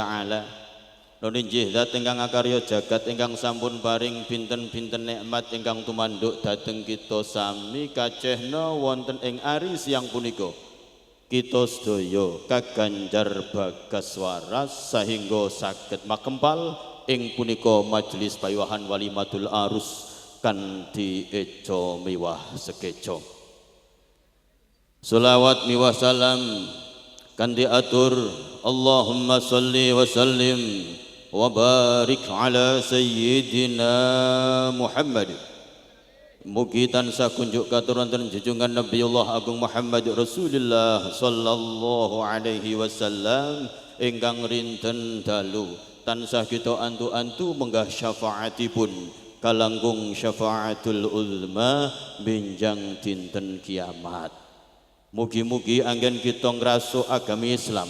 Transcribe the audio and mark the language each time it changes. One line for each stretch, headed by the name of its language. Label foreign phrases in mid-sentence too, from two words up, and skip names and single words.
Javanese: taala nulinjih zat ingkang akarya jagat ingkang sampun paring pinten-pinten nikmat ingkang tumanduk dhateng kita sami kacehna wonten ing ari siang punika kita sedaya kaganjar bagas waras sehingga saged makempal ing punika majelis pawiwahan
Arabic: وليمة العرس
Javanese: kanthi eca miwah sekeca selawat miwah salam kanthi atur
Arabic: اللهم صل وسلم وبارك على سيدنا محمد
Javanese: mugi tansah kunjuk katuranten junjungan Nabiullah Agung Muhammad Rasulullah
Arabic: صلى الله عليه وسلم
Javanese: ingkang rinten dalu tansah kita antu-antu menggah syafaatipun kalangkung
Arabic: الشفاعة العظمى
Javanese: benjang dinten kiamat mugi-mugi anggen kita ngrasuk agami Islam